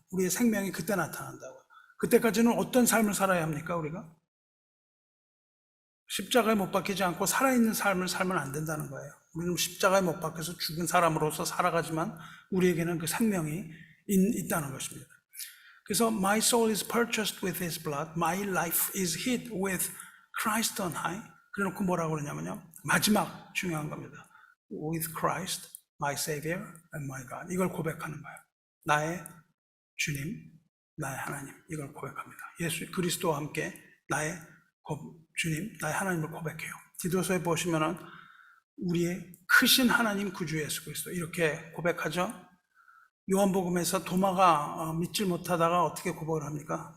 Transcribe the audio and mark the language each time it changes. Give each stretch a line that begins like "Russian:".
Korean: 우리의 생명이 그때 나타난다고요. 그때까지는 어떤 삶을 살아야 합니까? 우리가 십자가에 못 박히지 않고 살아있는 삶을 살면 안 된다는 거예요. 우리는 십자가에 못 박혀서 죽은 사람으로서 살아가지만 우리에게는 그 생명이 있다는 것입니다. 그래서
English: My soul is purchased with His blood, My life is hid with Christ on high.
Korean: 그래놓고 뭐라고 그러냐면요, 마지막 중요한 겁니다.
English: With Christ, my Savior and my God.
Korean: 이걸 고백하는 거예요. 나의 주님, 나의 하나님. 이걸 고백합니다. 예수 그리스도와 함께 나의 주님, 나의 하나님을 고백해요. 디도서에 보시면은 우리의 크신 하나님 구주 예수 그리스도 이렇게 고백하죠. 요한복음에서 도마가 믿질 못하다가 어떻게 고백을 합니까?